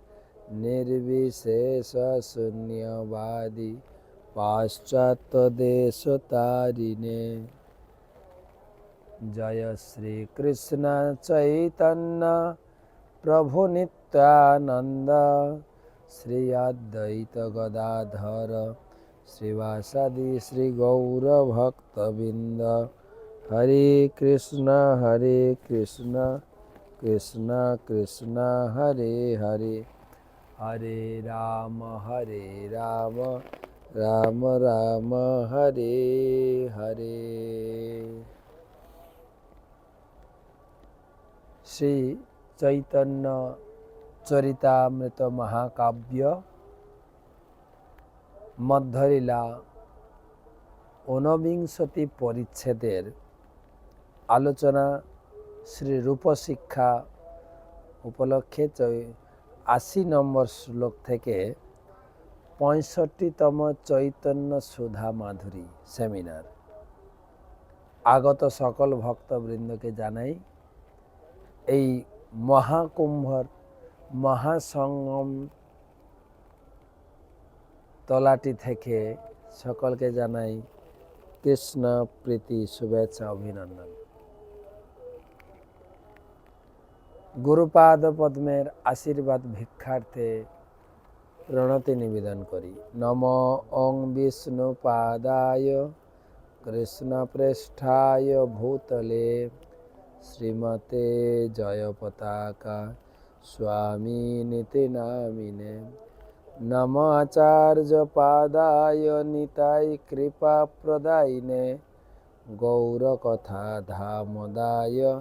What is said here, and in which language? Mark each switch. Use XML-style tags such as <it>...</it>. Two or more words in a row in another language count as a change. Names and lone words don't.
<sa>निर्विशेषशून्यवादी पाश्चात्यदेशतारिणे</sa> <bn>জয় শ্রী কৃষ্ণ চৈতন্য প্রভু নিত্যানন্দ শ্রী অদ্বৈত গদাধর শ্রীবাসাদি শ্রী গৌর ভক্তবিন্দ হরে কৃষ্ণ</bn> <sa>कृष्ण कृष्ण हरे हरे हरे राम राम राम हरे हरे।</sa> <bn>শ্রী চৈতন্য চরিতামৃত মহাকাব্য মধ্যলীলা 49 পরিচ্ছেদের আলোচনা শ্রী রূপ শিক্ষা উপলক্ষে 80 নম্বর শ্লোক থেকে 65তম চৈতন্য সুধা মাধুরী সেমিনার আগত সকল ভক্তবৃন্দ কে জানাই এই মহাকুম্ভর মহাসঙ্গম তলাটি থেকে সকলকে জানাই কৃষ্ণ প্রীতি শুভেচ্ছা অভিনন্দন। গুরুপাদ পদ্মের আশীর্বাদ ভিক্ষার্থে প্রণতি নিবেদন করি।</bn> <sa>নম ওং বিষ্ণুপাদায় কৃষ্ণপ্রেষ্ঠায় ভূতলে श्रीमते जयपताका स्वामिनिति नामिने नमाचार्यपादाय निताय कृपाप्रदायिने गौरकथा धामदाय</sa>